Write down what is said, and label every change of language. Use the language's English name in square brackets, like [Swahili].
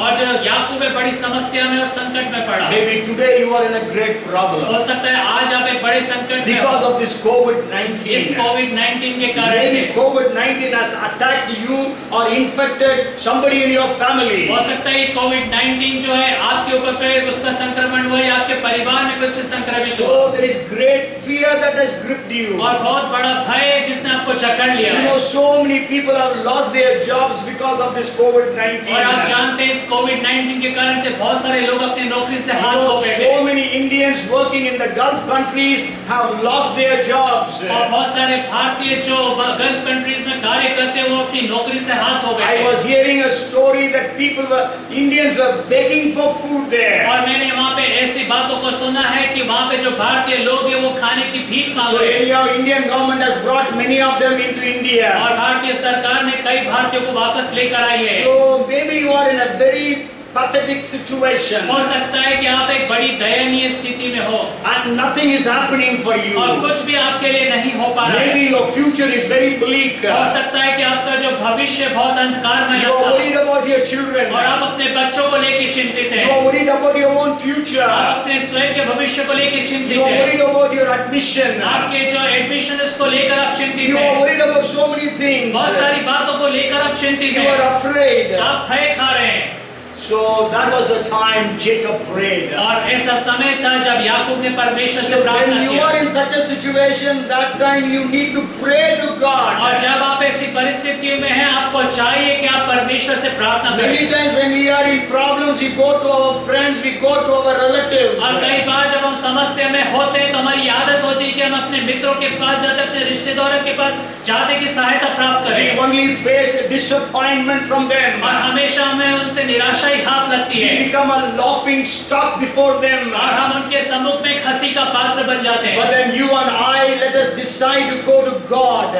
[Hindi] और जो याकूब है बड़ी समस्या में और संकट में पड़ा। [English] Maybe today you are in a great problem [Hindi] हो सकता है आज आप एक बड़े संकट में [English] because [Hindi] हो। [English] of this COVID-19. [Hindi] इस कोविड-19 के कारण से [English] Maybe COVID-19 has attacked you or infected somebody in your family. [Hindi] हो सकता है कोविड-19 जो है आपके ऊपर पे उसका संक्रमण हुआ या आपके परिवार में कोई से संक्रमित हुआ। [English] So there is great fear that has gripped you. [Hindi] और बहुत बड़ा भय है जिसने आपको जकड़ लिया [English] You [Hindi] है। [English] know, so many people have lost their jobs because of this COVID-19. [Hindi] और आप जानते हैं इस कोविड-19 के कारण से बहुत सारे लोग अपनी नौकरी से हाथ धो बैठे। [English] So many Indians working in the Gulf countries have lost their jobs. [Hindi] और बहुत सारे भारतीय जो गल्फ कंट्रीज में कार्य करते हैं वो अपनी नौकरी से हाथ धो [English] I [Hindi] बैठे। [English] was hearing a story that Indians were begging for food there. [Hindi] और मैंने वहाँ पे ऐसी बातों को सुना है कि वहाँ पे जो भारतीय लोग हैं वो खाने की भीख मांग [English] So [Hindi] रहे हैं। [English] anyhow, Indian government has brought many of them into India. [Hindi] और भारतीय सरकार ने कई भारतीयों को वापस लेकर आई है। [English] So maybe you are in a very pathetic situation [Hindi] हो सकता है कि आप एक बड़ी दयनीय स्थिति में हो [English] and nothing is happening for you. [Hindi] और कुछ भी आपके लिए नहीं हो पा रहा है। [English] Maybe your future is very bleak. [Hindi] हो सकता है कि आपका जो भविष्य बहुत अंधकारमय [English] You are [Hindi] है [English] worried about your children. [Hindi] और आप अपने बच्चों को लेकर चिंतित [English] You [Hindi] हैं। [English] are worried about your own future. [Hindi] आप अपने स्वयं के भविष्य को लेकर चिंतित [English] You are [Hindi] हैं। [English] worried about your admission. [Hindi] आपके जो एडमिशन उसको लेकर आप चिंतित [English] You are [Hindi] हैं। [English] worried about so many things. [Hindi] बहुत सारी बातों को लेकर आप चिंतित [English] You are [Hindi] हैं। [English] afraid. [Hindi] आप भय खा रहे हैं। [English] So that was the time Jacob prayed. [Hindi] और ऐसा समय था जब याकूब ने परमेश्वर से [English] So [Hindi] प्रार्थना [English] when you [Hindi] किया। [English] are in such a situation, that time you need to pray to [Hindi] और [English] God. [Hindi] जब आप ऐसी परिस्थिति में हैं आपको चाहिए कि आप परमेश्वर से प्रार्थना [English] Many [Hindi] करें। [English] times when we are in problems, we go to our friends, we go to our relatives. [Hindi] और कई बार जब हम समस्या में होते हैं तो हमारी आदत होती है कि हम अपने मित्रों के पास जाते, अपने रिश्तेदारों के पास जाते कि सहायता प्राप्त [English] We [Hindi] करें। [English] only face disappointment from them. [Hindi] और हमेशा हमें उनसे निराशा ही हाथ लगती है [English] We become a laughing stock before them. [Hindi] और हम उनके सम्मुख में हंसी का पात्र बन जाते हैं। [English] But then you and I, let us decide to go to God,